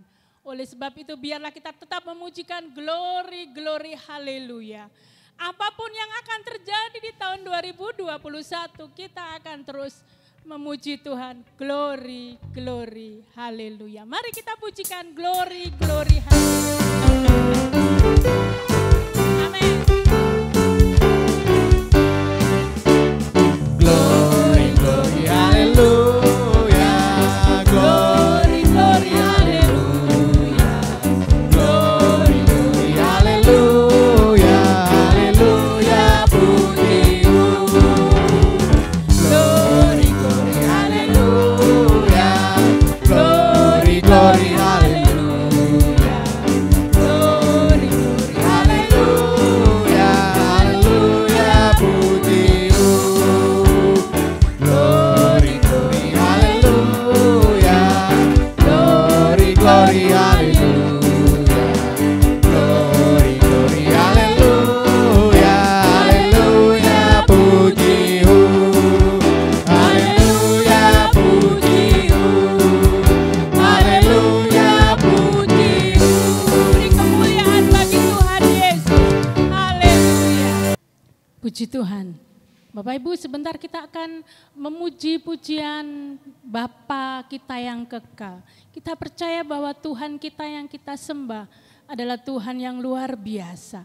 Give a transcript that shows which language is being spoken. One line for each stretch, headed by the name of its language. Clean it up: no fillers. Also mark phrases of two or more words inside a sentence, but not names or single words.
Indonesian: Oleh sebab itu biarlah kita tetap memujikan
English: glory, glory,
Indonesian: haleluya. Apapun yang akan terjadi di tahun 2021, kita akan terus memuji Tuhan.
English: Glory, glory,
Indonesian: haleluya. Mari kita pujikan
English: glory, glory,
Indonesian: haleluya. Amin.
English: Glory, glory, haleluya. Glory, glory, haleluya. Glory, glory, haleluya.
Indonesian: Haleluya, puji-Mu.
English: Glory, glory, haleluya. Glory, glory, haleluya. Glory, glory, haleluya.
Indonesian: Haleluya, puji-Mu.
English: Glory, glory, haleluya. Glory, glory, haleluya. Glory, glory, haleluya.
Indonesian: Haleluya, puji-Mu. Haleluya, puji-Mu. Haleluya, puji-Mu. Beri kemuliaan bagi Tuhan Yesus. Haleluya. Puji Tuhan. Bapak Ibu, sebentar kita akan memuji pujian Bapa kita yang kekal. Kita percaya bahwa Tuhan kita yang kita sembah adalah Tuhan yang luar biasa.